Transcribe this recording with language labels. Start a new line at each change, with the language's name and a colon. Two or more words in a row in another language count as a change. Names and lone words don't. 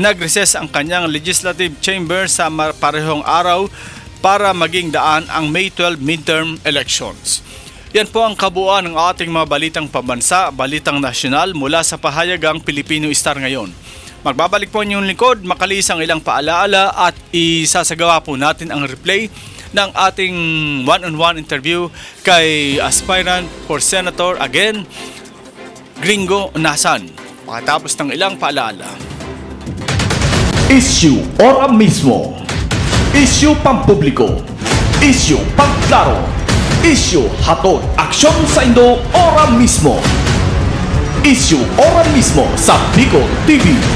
Filipino: Nag-recess ang kanyang
English: legislative chamber
Filipino: sa parehong araw para maging daan ang
English: May 12 midterm elections.
Filipino: Yan po ang kabuuan ng ating mga balitang pambansa, balitang nasyonal mula sa pahayagang Pilipino Star ngayon. Magbabalik po inyong likod, makalis ang ilang paalaala at isasagawa po natin ang replay ng ating
English: one-on-one interview
Filipino: kay
English: aspirant for Senator again,
Filipino: Gringo Nasan. Pagkatapos ng ilang paalaala. Issue ora mismo. Issue pampubliko. Issue pangklaro. Issue hatod aksyon sa Indo ora mismo. Issue ora mismo sa Bicol TV.